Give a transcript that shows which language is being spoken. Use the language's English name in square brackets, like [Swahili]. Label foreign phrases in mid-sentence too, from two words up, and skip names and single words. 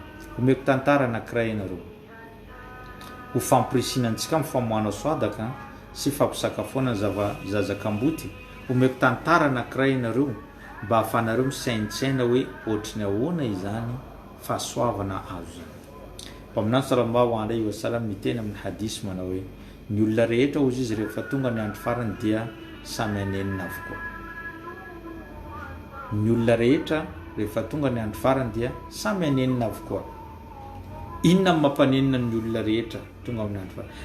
[Malagasy] Omeko tantara anankiray ianareo ho fampiresinantsika amin'ny famoahana soadaka sy fampisakafoana zazakamboty. Omeko tantara anankiray ianareo mba hahafanareo misaintsaina hoe ohatriny ahoana izany fahasoavana azo zany. Mpaminany [Arabic] صلى الله عليه وسلم [Malagasy] miteny amin'ny hadisy manao hoe ny olona rehetra ozy izy rehefa tonga ny andro farany dia samy anenina avokoa. Ny olona rehetra rehefa tonga ny andro farany dia samy anenina avokoa. Inona ny mampanenina ny olona rehetra tonga amin'ny andro farany?